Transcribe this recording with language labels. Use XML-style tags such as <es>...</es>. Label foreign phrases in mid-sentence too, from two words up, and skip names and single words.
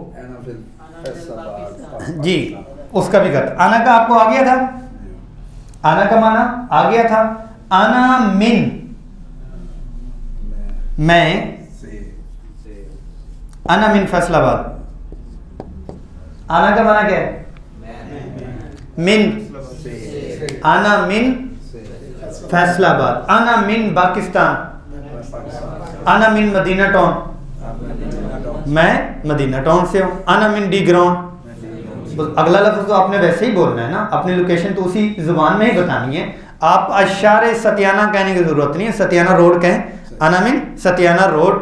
<ur>جی اس کا بھی کرتا. انا کا آپ کو آ گیا تھا, انا کا معنی آ گیا تھا.</ur> <ar>انا من, میں. انا من فیصل آباد,</ar> <ur>انا کا معنی کیا ہے؟</ur> <ar>من. انا من فیصل آباد. انا من پاکستان. انا من مدینہ ٹاؤن,</ar> <ur>میں مدینہ ٹاؤن سے ہوں.</ur> <ar>انا من ڈی گراؤنڈ.</ar> <ur>اگلا لفظ تو آپ نے ویسے ہی بولنا ہے نا, اپنی لوکیشن تو اسی زبان میں ہی بتانی ہے. آپ اشار ستیانہ کہنے کی ضرورت نہیں ہے, ستیانہ روڈ کہیں.</ur> <ar>انا من ستیانہ روڈ.</ar>